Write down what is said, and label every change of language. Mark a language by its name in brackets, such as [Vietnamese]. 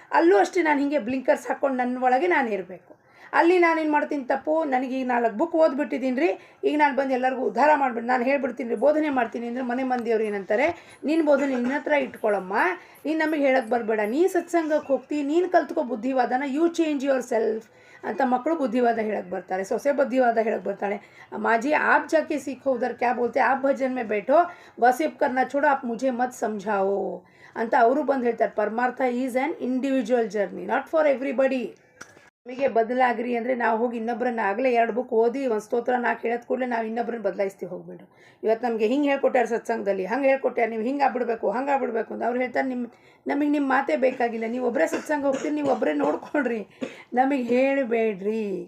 [Kannada] ಅಲ್ಲೂ ಅಷ್ಟೇ ನಾನು ಹೀಗೆ ಬ್ಲಿಂಕರ್ಸ್ ಹಾಕ್ಕೊಂಡು ನನ್ನ ಒಳಗೆ ನಾನು ಇರಬೇಕು. ಅಲ್ಲಿ ನಾನೇನು ಮಾಡ್ತೀನಿ ತಪ್ಪು, ನನಗೀಗ 4 ಬುಕ್ ಓದ್ಬಿಟ್ಟಿದ್ದೀನಿ ರೀ, ಈಗ ನಾನು ಬಂದು ಎಲ್ಲರಿಗೂ ಉದ್ಧಾರ ಮಾಡಿಬಿಟ್ಟು ನಾನು ಹೇಳ್ಬಿಡ್ತೀನಿ ರೀ, ಬೋಧನೆ ಮಾಡ್ತೀನಿ ಅಂದರೆ ಮನೆ ಮಂದಿಯವ್ರು ಏನಂತಾರೆ, ನಿನ್ನ ಬೋಧನೆ ನಿನ್ನ ಹತ್ರ ಇಟ್ಕೊಳ್ಳಮ್ಮ, ನೀನು ನಮಗೆ ಹೇಳಕ್ಕೆ ಬರಬೇಡ, ನೀ ಸತ್ಸಂಗಕ್ಕೆ ಹೋಗ್ತಿ, ನೀನು ಕಲ್ತ್ಕೋ ಬುದ್ಧಿವಾದನ, [English] you change yourself [Kannada] ಅಂತ ಮಕ್ಕಳು ಬುದ್ಧಿವಾದ ಹೇಳಕ್ಕೆ ಬರ್ತಾರೆ, ಸೊಸೆ ಬುದ್ಧಿವಾದ ಹೇಳಕ್ಕೆ ಬರ್ತಾಳೆ. [Hindi] ಮಾಜಿ आप जाके सीखो उधर क्या बोलते हैं, आप भजन में बैठो, गॉसिप करना छोड़ो, आप मुझे मत समझाओ [Kannada] ಅಂತ ಅವರು ಬಂದು ಹೇಳ್ತಾರೆ. [English] ಪರಮಾರ್ಥ is an individual journey, not for everybody. [Kannada] ನಮಗೆ ಬದಲಾಗ್ರಿ ಅಂದರೆ ನಾವು ಹೋಗಿ ಇನ್ನೊಬ್ಬರನ್ನ ಆಗಲೇ 2 ಬುಕ್ ಓದಿ ಒಂದು ಸ್ತೋತ್ರ 4 ಹೇಳೋದು ಕೂಡಲೇ ನಾವು ಇನ್ನೊಬ್ಬರನ್ನ ಬದಲಾಯಿಸ್ತೀವಿ ಹೋಗ್ಬಿಟ್ಟು. ಇವತ್ತು ನಮಗೆ ಹಿಂಗೆ ಹೇಳ್ಕೊಟ್ಟಾರೆ ಸತ್ಸಂಗದಲ್ಲಿ, ಹಂಗೆ ಹೇಳ್ಕೊಟ್ಟಾರೆ, ನೀವು ಹಿಂಗೆ ಆಗ್ಬಿಡ್ಬೇಕು, ಹಂಗೆ ಆಗ್ಬಿಡ್ಬೇಕು ಅಂತ ಅವ್ರು ಹೇಳ್ತಾರೆ. ನಮಗೆ ನಿಮ್ಮ ಮಾತೇ ಬೇಕಾಗಿಲ್ಲ, ನೀವು ಒಬ್ಬರೇ ಸತ್ಸಂಗ ಹೋಗ್ತೀರಿ, ನೀವು ಒಬ್ಬರೇ ನೋಡ್ಕೊಳ್ರಿ, ನಮಗೆ ಹೇಳಬೇಡ್ರಿ.